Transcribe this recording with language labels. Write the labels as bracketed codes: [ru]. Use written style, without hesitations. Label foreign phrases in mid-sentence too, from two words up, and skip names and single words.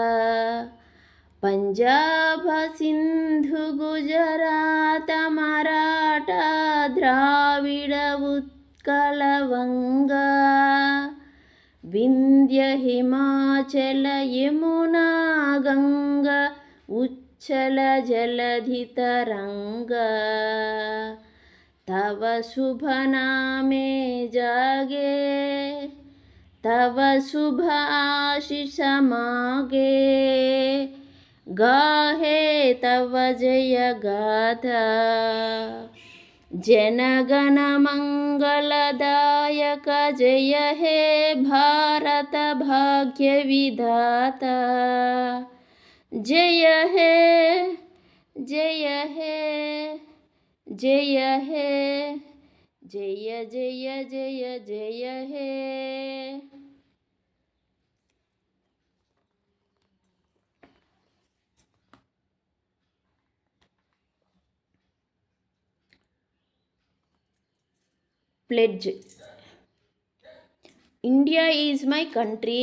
[bn] পাঞ্জাব সিন্ধু গুজরাট মরাঠা দ্রাবিড় উৎকল বঙ্গ, বিন্ধ্য হিমাচল যমুনা গঙ্গা উচ্ছল জলধি তরঙ্গ. তব শুভ নামে জাগে, তব শুভ আশিস মাগে, গাহে তব জয় গাথা. জনগণ মঙ্গলদায়ক জয় হে ভারত ভাগ্য বিধাতা. জয় হে জয় হে জয় হে জয় জয় জয় জয় হে. [en] Pledge. India is my country.